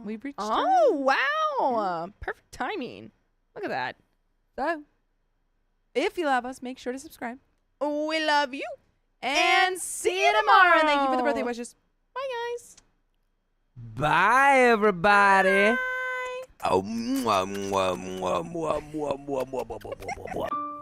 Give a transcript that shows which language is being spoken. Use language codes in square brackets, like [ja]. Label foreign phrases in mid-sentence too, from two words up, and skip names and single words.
[en] We've reached Oh, wow. Perfect timing. Look at that. So, if you love us, make sure to subscribe. We love you. And see you tomorrow. And thank you for the birthday wishes. Bye, guys. Bye, everybody. Oh, mwah, mwah, mwah, mwah, mwah, mwah, mwah, mwah, mwah, mwah.